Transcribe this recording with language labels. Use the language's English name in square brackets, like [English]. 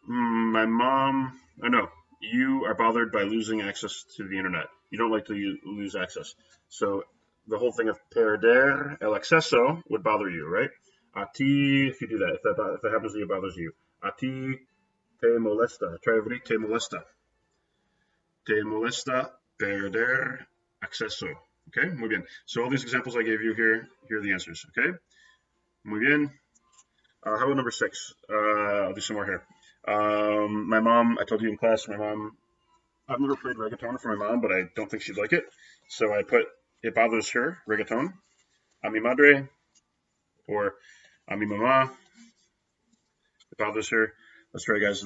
[English] My mom, I know, you are bothered by losing access to the internet. You don't like to lose access. So the whole thing of [Spanish] perder el acceso [English] would bother you, right? [Spanish] A ti, [English] if you do that, if that happens to you, it bothers you. [Spanish] A ti te molesta. [English] Try everybody, [Spanish] te molesta. Te molesta perder acceso. Okay, muy bien. [English] So all these examples I gave you here are the answers. Okay, [Spanish] muy bien. [English] How about number 6? I'll do some more here. My mom, I told you in class, my mom, I've never played reggaeton for my mom, but I don't think she'd like it. So I put, it bothers her, reggaeton. [Spanish] A mi madre, [English] or [Spanish] a mi mamá, [English] it bothers her. Let's try, guys.